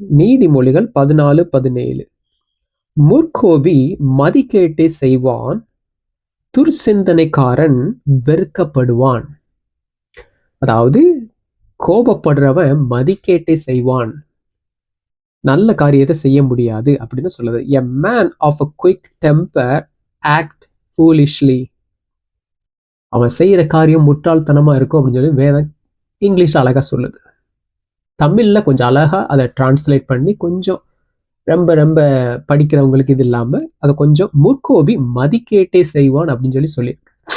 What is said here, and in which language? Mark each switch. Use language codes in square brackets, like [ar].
[ta] நீதிமொழிகள் 14:17. முற்கோபி மதிக்கேட்டை செய்வான், துர்சிந்தனைக்காரன் வெறுக்கப்படுவான். அதாவது கோபப்படுறவன் மதிக்கேட்டை செய்வான், நல்ல காரியத்தை செய்ய முடியாது அப்படின்னு சொல்லுது. [en] A man of a quick temper act foolishly. [ta] அவன் செய்யற காரியம் முட்டாள்தனமா இருக்கும் அப்படின்னு சொல்லி வேதம் இங்கிலீஷ்ல அழகா சொல்லுது. தமிழ்ல கொஞ்சம் அழகா அதை டிரான்ஸ்லேட் பண்ணி கொஞ்சம் ரொம்ப ரொம்ப படிக்கிறவங்களுக்கு இது இல்லாம அதை கொஞ்சம் முற்கோபி மதிக்கேட்டே செய்வான் அப்படின்னு சொல்லி சொல்லியிருக்கு.